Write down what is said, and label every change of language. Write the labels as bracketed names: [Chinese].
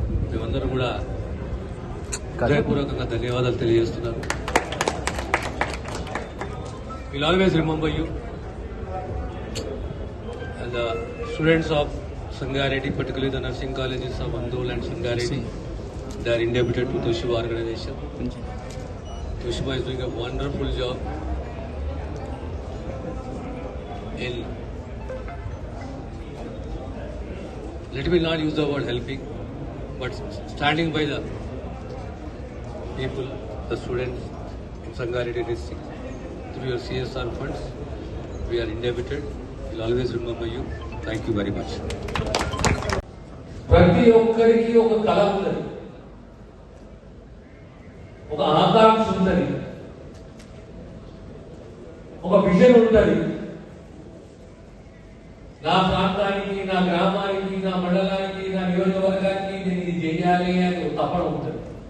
[Telugu] మేమందరం కూడా హృదయపూర్వకంగా ధన్యవాదాలు తెలియజేస్తున్నాను. [English] We'll always remember you and the students of Sangareddy, particularly the nursing colleges of Andol and Sangareddy. They are indebted to Toshiba organization. Toshiba is doing a wonderful job in, let me not use the word helping, but standing by the people, the students in Sangareddy district. Through your CSR funds, we are indebted. We'll always remember you. Thank you very much. [Telugu] ప్రతి ఒక్కరికి ఒక కళ ఉన్నది, ఒక ఆకాంక్ష ఉన్నది, ఒక vision ఉన్నది. నా ప్రాంతానికి, నా గ్రామానికి, నా మండలానికి, నా నియోజకవర్గానికి నేను ఇది చేయాలి అని ఒక తపన ఉంటుంది.